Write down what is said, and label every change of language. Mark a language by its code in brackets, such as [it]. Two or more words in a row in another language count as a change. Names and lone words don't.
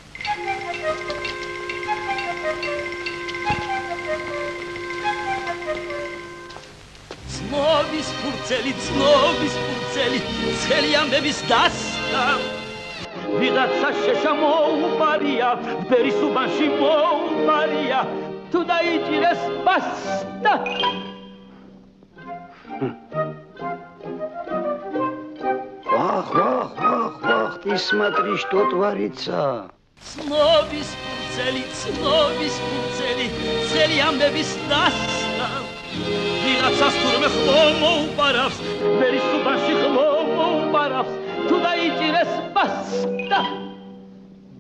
[ka] ცნობის ფურცელი, ცხელი ამბების დასტა. ვიღაცა შეშა მოუპარია, ბერის უბანში მოუპარია, თუ დაიჭირეს ბასტა. [ru] Ах, ты смотри, что творится. [ka] ცნობის ფურცელი, ცხელი ამბების დასტა. ვიღაცას თურმე ხმო მოუპარავს, ბერის უბანში ხმო მოუპარავს, თუ დაიჭირეს ბასტა.